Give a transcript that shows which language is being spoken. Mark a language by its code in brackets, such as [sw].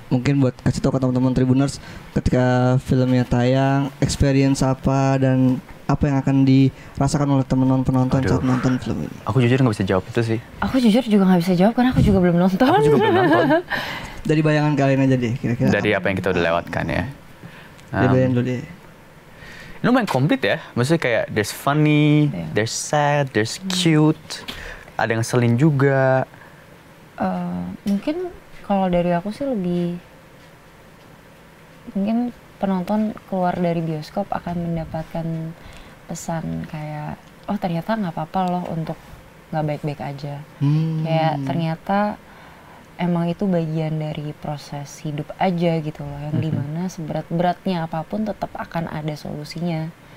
[id] Mungkin buat kasih tahu ke teman-teman Tribuners ketika filmnya tayang, experience apa dan apa yang akan dirasakan oleh teman-teman penonton saat nonton film ini? Aku jujur nggak bisa jawab itu sih. Aku jujur juga nggak bisa jawab karena aku juga belum nonton. Aku juga belum nonton. Dari bayangan kalian aja deh, kira-kira. Dari apa yang kita udah lewatkan ya. Dari bayangan dulu deh. Lumayan komplit ya. Maksudnya kayak [en] there's funny, there's sad, there's cute. [id] Ada yang ngeselin juga. Mungkin kalau dari aku sih lebih mungkin penonton keluar dari bioskop akan mendapatkan pesan kayak oh ternyata nggak apa-apa loh untuk nggak baik-baik aja. Kayak ternyata emang itu bagian dari proses hidup aja gitu loh, yang dimana seberat-beratnya apapun tetap akan ada solusinya.